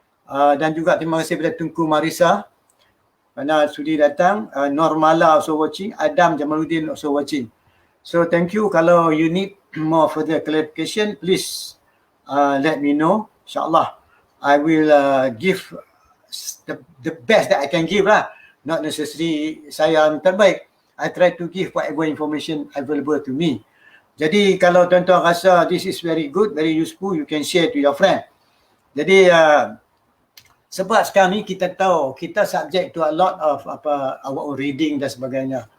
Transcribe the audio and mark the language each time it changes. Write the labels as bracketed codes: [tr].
[ms] Dan juga terima kasih kepada Tunku Marisa kerana sudi datang. [en] Normala also watching, Adam Jamaluddin also watching. So thank you. [ms] Kalau [en] you need more further clarification, please let me know. InsyaAllah I will give the best that I can give lah. Not necessarily [ms] saya yang terbaik. [en] I try to give whatever information available to me. [ms] Jadi kalau tuan-tuan rasa [en] this is very good, very useful, you can share to your friend. [ms] Jadi sebab sekarang ni kita tahu kita [en] subject to a lot of our own reading [ms] dan sebagainya.